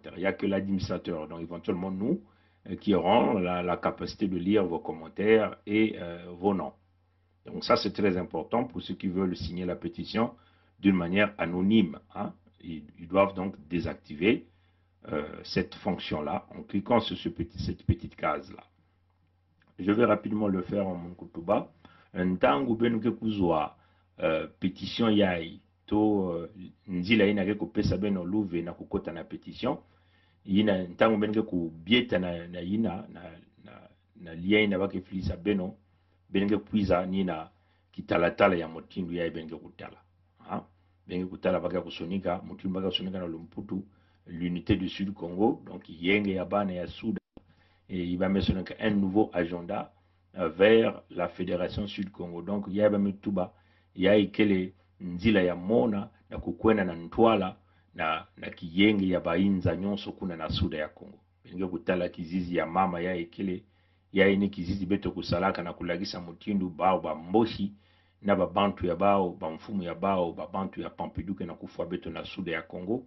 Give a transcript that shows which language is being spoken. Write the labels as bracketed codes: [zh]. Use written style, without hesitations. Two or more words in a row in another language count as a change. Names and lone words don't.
[fr] Il n'y a que l'administrateur, donc éventuellement nous, qui auront la capacité de lire vos commentaires et vos noms. Donc ça, c'est très important pour ceux qui veulent signer la pétition d'une manière anonyme. Hein. Ils doivent donc désactiver cette fonction-là en cliquant sur cette petite case-là. Je vais rapidement le faire en Monkutuba. [ktu] Ntango benu ke kuzwa pétition yai to nzila ina ke kopesa beno luve na kukota na pétition yina ntango benu ke kubieta na yina na lia ina bake filisa beno benu ke kuiza nina kitalatala ya motindu yai benu ke kutala ha benu kutala baka kusonika motindu baka kusonika na lumputu [fr] l'unité du Sud Congo donc [ktu] yenge ya bana ya Sud [fr] et il va mentionner un nouveau agenda vers la Fédération Sud-Congo. Donc, il y a Tuba, il y a [ktu] ikele nzila ya mona na kukwena na ntwala na kiyenge ya bainza nyonso kuna na suda ya Congo. Benge kutala kizizi ya mama ya ikele ya ini kizizi beto kusalaka na kulagisa mutindu bao ba mboshi na babantu ya bao ba mfumu ya bao babantu ya Pampiduke na kufa beto na suda ya Congo.